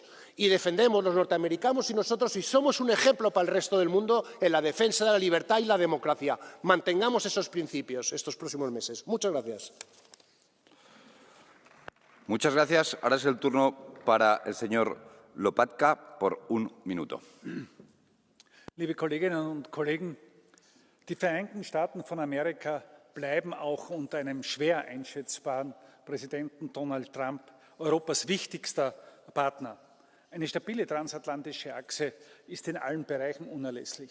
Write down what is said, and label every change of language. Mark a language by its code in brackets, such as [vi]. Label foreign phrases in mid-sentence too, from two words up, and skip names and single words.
[es] Y defendemos los norteamericanos y nosotros y somos un ejemplo para el resto del mundo en la defensa de la libertad y la democracia. Mantengamos esos principios estos próximos meses. Muchas gracias. Muchas gracias. Ahora es el turno para el señor Lopatka por un minuto. [de] Liebe Kolleginnen und Kollegen, die Vereinigten Staaten von Amerika bleiben auch unter einem schwer einschätzbaren Präsidenten Donald Trump Europas wichtigster Partner. Eine stabile transatlantische Achse ist in allen Bereichen unerlässlich.